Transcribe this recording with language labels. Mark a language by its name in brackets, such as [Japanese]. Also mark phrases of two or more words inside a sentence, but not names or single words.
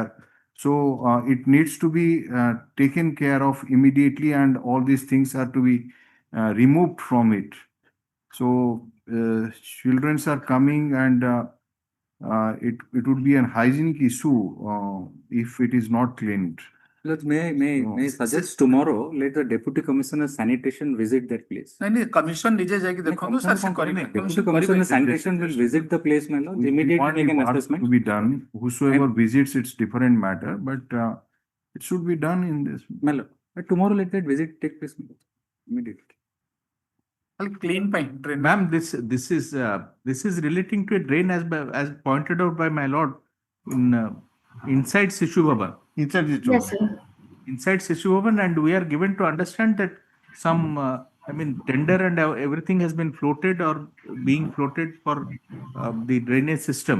[English] So it needs to be taken care of immediately and all these things are to be removed from it. So children are coming and it would be an hygienic issue if it is not cleaned. Let's may suggest tomorrow let the deputy commissioner sanitation visit that place. [Odia] ନାଇଁ ନାଇଁ କମିଶନ ନିଜେ ଯାଇକି ଦେଖନ୍ତୁ ସାର୍ ସେ କରିବେ [English] Deputy commissioner sanitation will visit the place, my lord. We Immediately want make an work assessment. to be done. Whosoever visits, it's different matter, but it should be done in this. My lord, but tomorrow let that visit take place, my lord. Immediately. [Odia] କ୍ଲିନ୍ ପାଇଁ drain [English] Ma'am, this is relating to a drain as pointed out by my lord in inside Sahoo Bhavan. Inside the Yes, sir. Inside Sahoo Bhavan, and we are given to understand that some, tender and everything has been floated or being floated for the drainage system.